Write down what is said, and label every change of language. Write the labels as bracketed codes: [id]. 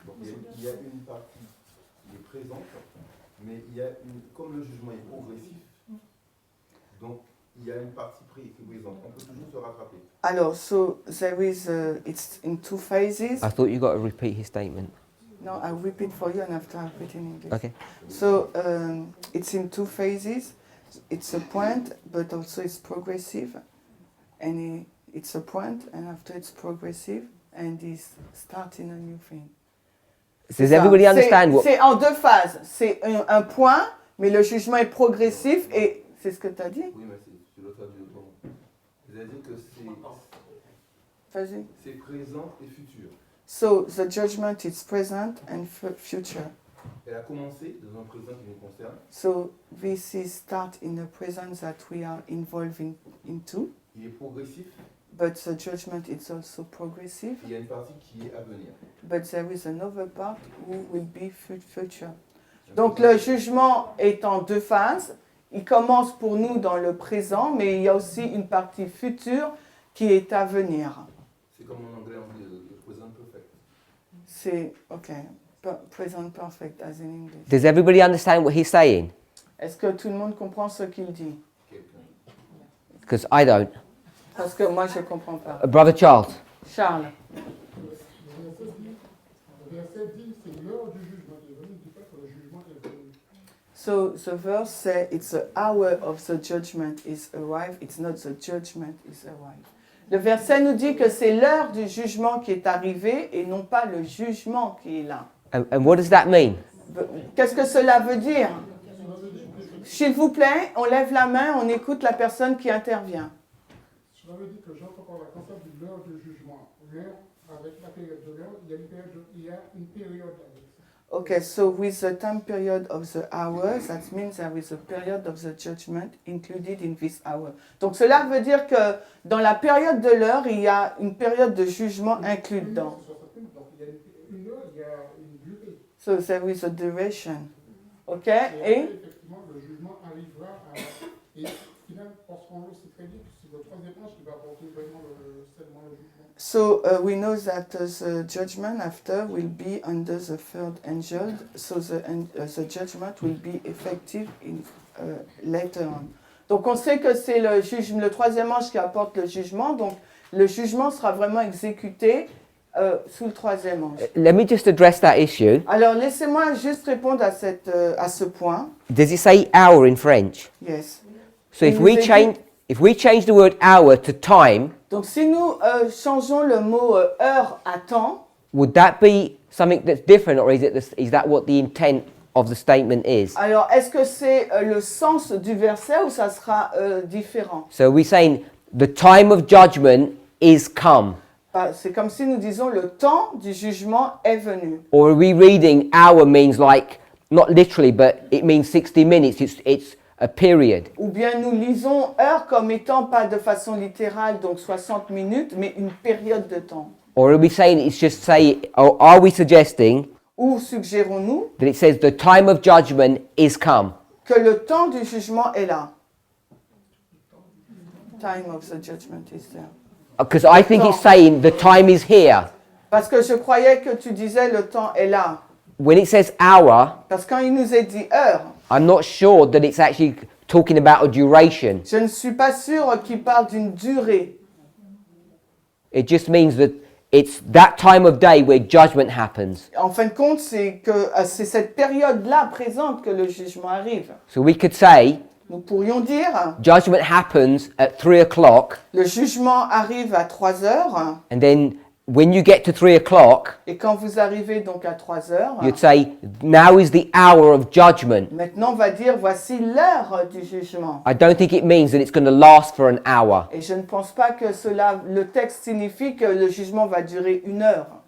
[fr] Donc il y a une partie qui est présente, mais il y a comme le jugement est progressif, donc il y a une partie qui est présente. On peut toujours se rattraper. [en] Alors, so there is, it's in two phases. I thought you got to repeat his statement. No, I'll repeat for you and after I'll repeat in English. Okay. So it's in two phases. It's a point, but also it's progressive. And it's a point, and after it's progressive, and it's starting a new thing. Does [fr] Ça. [en] everybody understand what? [fr] C'est en deux phases. C'est un point, mais le jugement est progressif et c'est ce que tu as dit? Oui, mais je le traduis autrement. C'est-à-dire que Vas-y. c'est présent et futur. [en] So the judgment is present and future. [fr] Elle a commencé dans un présent qui nous concerne. [en] So this is start in the present that we are involved into, [fr] Il est progressif [en] but the judgment is also progressive. [fr] et il y a une partie qui est à venir. [en] But there is another part who will be future. [fr] Donc le jugement est en deux phases. Il commence pour nous dans le présent, mais il y a aussi une partie future qui est à venir. C'est comme en anglais on dit le present perfect. C'est ok. [en] Present perfect as in English. Does everybody understand what he's saying? [fr] Est-ce que tout le monde comprend ce qu'il dit? [en] Because I don't. [fr] Parce que moi je comprends pas. [en] Brother Charles. Charles. [fr] Le verset dit, c'est l'heure du jugement qui est venue, il ne dit pas que le jugement est venu. [en] So the verse says it's the hour of the judgment is arrived. It's not the judgment is arrived. [fr] Le verset nous dit que c'est l'heure du jugement qui est arrivée et non pas le jugement qui est là. [en] And what does that mean? [fr] Qu'est-ce que cela veut dire? S'il vous plaît, on lève la main, on écoute la personne qui intervient. Cela veut dire que j'entends par le concept de l'heure du jugement. L'heure, avec la période de l'heure, il y a une période avec ça. [en] Okay, so with the time period of the hour, that means there is a period of the judgment included in this hour. [fr] Donc cela veut dire que dans la période de l'heure, il y a une période de jugement inclus dedans. Donc il y a une heure, il y a une durée. [en] So there is a duration. Ok? [fr] Et après, Et effectivement, le jugement arrivera à... Et finalement, parce qu'on le sait très bien, c'est le troisième ange qui va apporter vraiment seulement le jugement. [en] so we know that the judgment after will be under the third angel. So the judgment will be effective in later on. [fr] Donc on sait que c'est le troisième ange qui apporte le jugement. Donc le jugement sera vraiment exécuté sous le troisième ange. [en] Let me just address that issue. [fr] Alors, laissez-moi juste répondre à ce point. [en] Does it say hour in French? Yes. So [fr] Il [en] if [fr] nous [en] we [fr] est dit- [en] change, if we change the word hour to time, [fr] Donc, si nous changeons le mot heure à temps, [en] would that be something that's different, or is that what the intent of the statement is? [fr] alors est-ce que c'est le sens du verset ou ça sera différent? [en] So we're saying the time of judgment is come, [fr] C'est comme si nous disons le temps du jugement est venu. [en] or are we reading hour means like not literally, but it means 60 minutes? It's a period. [fr] Ou bien nous lisons heure comme étant pas de façon littérale, donc 60 minutes, mais une période de temps. [en] Or are we saying it's just or are we suggesting [fr] Ou suggérons-nous [en] that it says the time of judgment is come? [fr] que le temps du jugement est là? [en] Time of the judgment is there. Because I think it's saying the time is here. [fr] Parce que je croyais que tu disais le temps est là. [en] When it says hour, [fr] Parce que quand il nous est dit heure, [en] I'm not sure that it's actually talking about a duration. [fr] je ne suis pas sûre qu'il parle d'une durée. [en] It just means that it's that time of day where judgment happens. [fr] En fin de compte, c'est cette période-là présente que le jugement arrive. [en] So we could say [fr] Nous pourrions dire, [en] judgment happens at 3 o'clock, [fr] le jugement arrive à 3 heures, [en] and then when you get to 3 o'clock, [fr] et quand vous arrivez donc à 3 heures, [en] you'd say, now is the hour of judgment. [fr] maintenant on va dire, voici l'heure du jugement. [en] I don't think it means that it's going to last for an hour. [fr] Et je ne pense pas que le texte signifie que le jugement va durer 1 heure.